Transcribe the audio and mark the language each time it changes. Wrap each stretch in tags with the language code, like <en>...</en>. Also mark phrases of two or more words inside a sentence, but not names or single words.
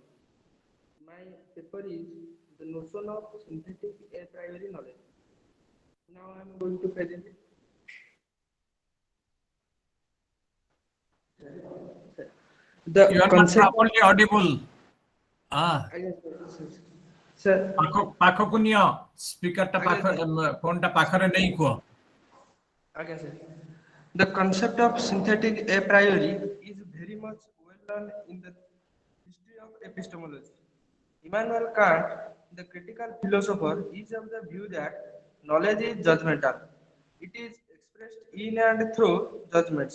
<en>My paper is the notion of synthetic a priori knowledge. Now I am going to present it. You are not properly audible. Sir, sir.</en> <or>ପାଖକୁ ନିଅ ସ୍ପିକରଟା ପାଖ ଫୋନଟା ପାଖରେ ନେଇ କୁହ।</or> <en>Okay, sir. The concept of synthetic a priori is very much well known in the history of epistemology. Immanuel Kant, the critical philosopher, is of the view that knowledge is judgmental. It is expressed in and through judgments.</en>